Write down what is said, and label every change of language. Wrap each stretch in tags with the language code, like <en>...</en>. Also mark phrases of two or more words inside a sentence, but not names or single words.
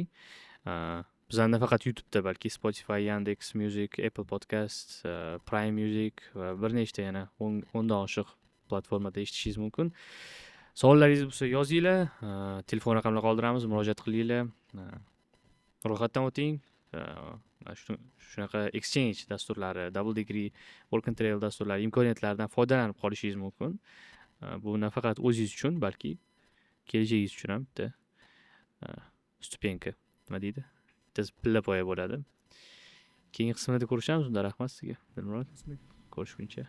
<uz>Bizlarda faqat YouTube'da, balki Spotify, Yandex Music, Apple Podcast, Prime Music va bir nechta yana 10 dan oshiq platformada eshitishingiz mumkin. Savollaringiz bo'lsa yozinglar, telefon raqamini qoldiramiz, murojaat qilinglar. Ro'yxatdan o'ting. Shunaqa exchange dasturlari,</uz> <en>double degree, work and travel</en> <uz>dasturlari imkoniyatlaridan foydalanib qolishingiz mumkin. Bu nafaqat o'zingiz uchun, balki kelajagingiz uchun ham bitta stupenka, nima deydi? Bitta pilla poya bo'ladi. Keyingi qismlarda ko'rishamiz. Unda rahmat sizga. Dilmurod. Ko'rishguncha.</uz>